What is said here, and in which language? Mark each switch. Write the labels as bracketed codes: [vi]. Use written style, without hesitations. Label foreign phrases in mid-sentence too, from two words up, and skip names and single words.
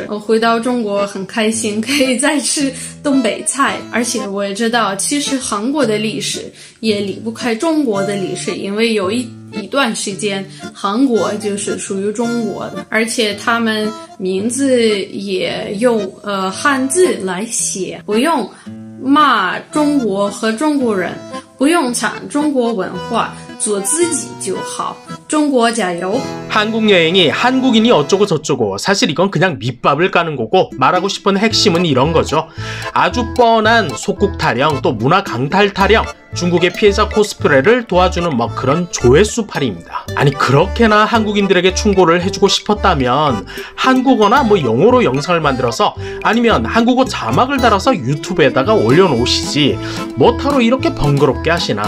[zh] 我回到中国很开心，可以再吃东北菜，而且我也知道，其实韩国的历史也离不开中国的历史，因为有一段时间韩国就是属于中国的，而且他们名字也用汉字来写，不用骂中国和中国人，不用抢中国文化，做自己就好。中国加油！ [ko] 한국 여행이 한국인이 어쩌고 저쩌고 사실 이건 그냥 밑밥을 까는 거고 말하고 싶은 핵심은 이런 거죠. 아주 뻔한 속국 타령 또 문화 강탈 타령 중국의 피해자 코스프레를 도와주는 뭐 그런 조회수팔이입니다. 아니 그렇게나 한국인들에게 충고를 해주고 싶었다면 한국어나 뭐 영어로 영상을 만들어서 아니면 한국어 자막을 달아서 유튜브에다가 올려놓으시지 뭐하러 이렇게 번거롭게 하시나.